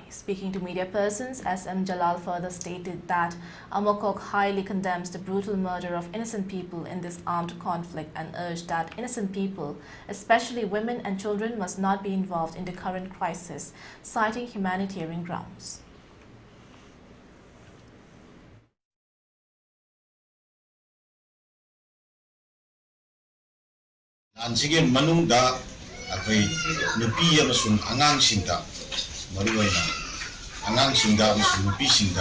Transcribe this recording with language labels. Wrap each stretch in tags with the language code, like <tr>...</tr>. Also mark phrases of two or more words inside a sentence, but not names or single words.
<en>Speaking to media persons, S.M. Jalal further stated that Amukok highly condemns the brutal murder of innocent people in this armed conflict and urged that innocent people, especially women and children, must not be involved in the current crisis, citing humanitarian grounds.</en> <mni>Anjige manungda akoi nupi amasung angang singda maruwaina angang singda amasung nupi singda</mni>